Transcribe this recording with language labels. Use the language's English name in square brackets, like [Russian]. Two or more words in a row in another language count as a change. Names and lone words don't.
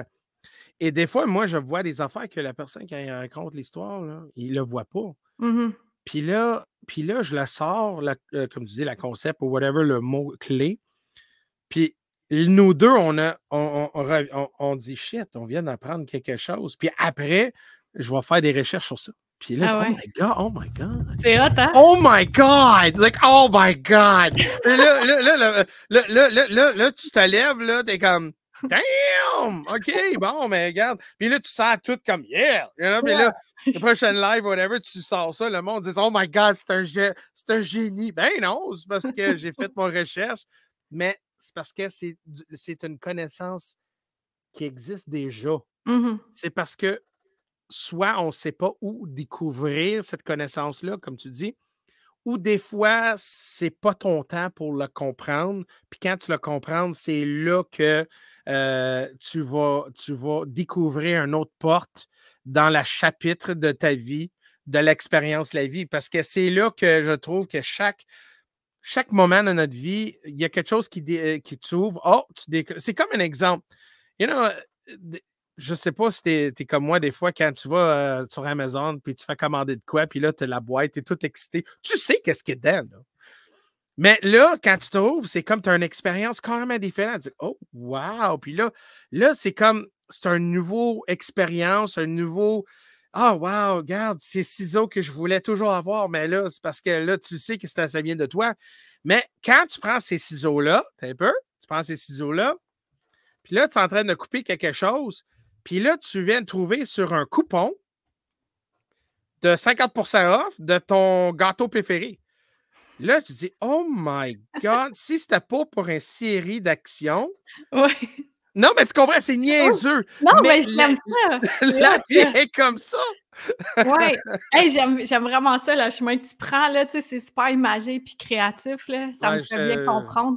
[French] Et des fois, moi, je vois des affaires que la personne qui raconte l'histoire, là, il le voit pas. Mhm. Puis là, je la sors, comme tu dis, la concept ou whatever, le mot clé. Puis nous deux, on dit shit, on vient d'apprendre quelque chose. Puis après, je vais faire des recherches sur ça. Puis là, Ah oh ouais. [English] my God, oh my God. [French] C'est hot, hein? [English] Oh my God! Like, oh my God! [French] Là, tu te lèves, là, t'es comme, damn! OK, bon, mais regarde. Puis là, tu sens tout comme, [English] yeah! You know? [French] Puis là, le prochain live, whatever, tu sors ça, le monde dit, [English] oh my God, [French] c'est un génie. Ben non, c'est parce que j'ai fait mon recherche, mais c'est parce que c'est une connaissance qui existe déjà. Mhm. C'est parce que soit on ne sait pas où découvrir cette connaissance-là, comme tu dis, ou des fois, c'est pas ton temps pour le comprendre. Puis quand tu le comprends, c'est là que tu vas découvrir une autre porte dans le chapitre de ta vie, de l'expérience de la vie. Parce que c'est là que je trouve que chaque moment de notre vie, il y a quelque chose qui t'ouvre. Oh, c'est comme un exemple. [English] You know, [French] je sais pas si t'es comme moi des fois quand tu vas sur Amazon puis tu fais commander de quoi, puis là, tu as la boîte, tu es tout excité. Tu sais qu'est-ce qui est dedans, là. Mais là, quand tu trouves, c'est comme tu as une expérience carrément différente. Tu dis, [English] oh, wow! [French] Puis là c'est une nouvelle expérience, un nouveau. Ah, wow, regarde, ces ciseaux que je voulais toujours avoir, mais là, c'est parce que là, tu sais que ça vient de toi. Mais quand tu prends ces ciseaux-là, t'as un peu, tu prends ces ciseaux-là, puis là, tu es en train de couper quelque chose, puis là, tu viens de trouver sur un coupon de 50% off de ton gâteau préféré. Là, tu dis, [English] oh my God, [French] si c'était pas pour une série d'actions. Ouais. Non, mais tu comprends, c'est Oh! niaiseux, Non, mais mais j'aime ça! C'est la hot, vie ça! est comme ça. Ouais! Hey, j'aime vraiment ça, le chemin que tu prends, là, tu sais, c'est super imagé puis créatif, là, ça me Ouais, fait bien comprendre.